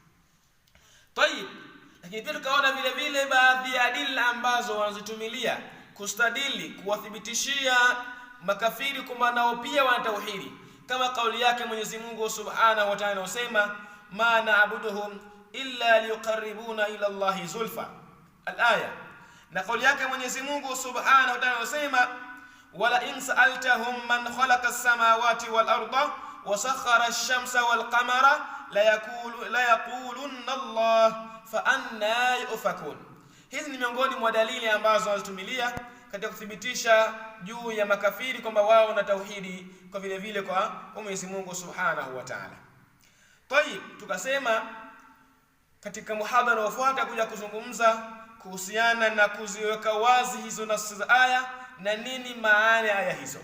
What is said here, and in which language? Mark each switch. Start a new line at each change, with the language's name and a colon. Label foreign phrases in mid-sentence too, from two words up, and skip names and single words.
Swahili: Tayib, lakini pia tukaona vile vile baadhi ya adila ambazo wanazitumilia kustadili kuwathibitishia makafiri kwamba nao pia wana tauhidi, kama kauli yake Mwenyezi Mungu
Arabic: سبحانه وتعالى
Swahili: anasema
Arabic: ما نعبدهم إلا ليقربونا إلى الله زلفى الآية.
Swahili: Na kauli yake Mwenyezi Mungu
Arabic: سبحانه وتعالى anasema ولئن سألتهم من خلق السماوات والأرض وسخر الشمس والقمر ليقولن الله فأنى يؤفكون.
Swahili: Hizi ni miongoni mwa dalili ambazo wanatumilia katika kuthibitisha juu ya makafiri kwamba wao na tauhidi kwa vile vile kwa Mwenyezi Mungu
Arabic: سبحانه وتعالى.
Swahili: Tayib, tukasema katika muhadhara unaofuata kuja kuzungumza kuhusiana na kuziweka wazi hizo nafsi za aya na nini maana ya aya hizo.